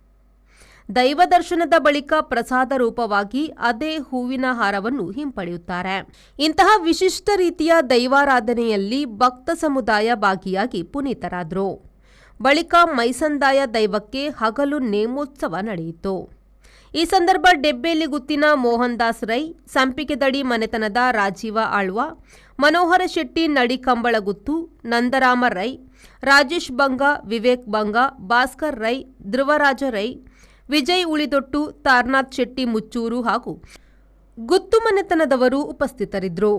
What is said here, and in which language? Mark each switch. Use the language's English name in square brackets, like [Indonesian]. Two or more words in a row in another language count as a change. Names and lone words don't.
[Kannada] ದೈವ ದರ್ಶನದ ಬಳಿಕ ಪ್ರಸಾದ ರೂಪವಾಗಿ ಅದೇ ಹೂವಿನ ಹಾರವನ್ನು ಹಿಂಪಡೆಯುತ್ತಾರೆ. ಇಂತಹ ವಿಶಿಷ್ಟ ರೀತಿಯ ದೈವಾರಾಧನೆಯಲ್ಲಿ ಭಕ್ತ ಸಮುದಾಯ ಭಾಗಿಯಾಗಿ ಪುನೀತರಾದರು. ಬಳಿಕ ಮೈಸಂದಾಯ ದೈವಕ್ಕೆ ಹಗಲು ನೇಮೋತ್ಸವ ನಡೆಯಿತು. ಈ ಸಂದರ್ಭ ಡೆಬ್ಬೇಲಿ ಗುತ್ತಿನ ಮೋಹನ್ ದಾಸ್ ರೈ, ಸಂಪಿಗೆದಡಿ ಮನೆತನದ ರಾಜೀವ ಆಳ್ವ, ಮನೋಹರ ಶೆಟ್ಟಿ ನಡಿಕಂಬಳಗುತ್ತು, ನಂದರಾಮ ರೈ, ರಾಜೇಶ್ ಬಂಗ, ವಿವೇಕ್ ಬಂಗ, ಭಾಸ್ಕರ್ ರೈ, ಧ್ರುವರಾಜ ರೈ, ವಿಜಯ್ ಉಳಿದೊಟ್ಟು, ತಾರನಾಥ್ ಶೆಟ್ಟಿ ಮುಚ್ಚೂರು ಹಾಗೂ ಗುತ್ತು ಮನೆತನದವರು ಉಪಸ್ಥಿತರಿದ್ದರು.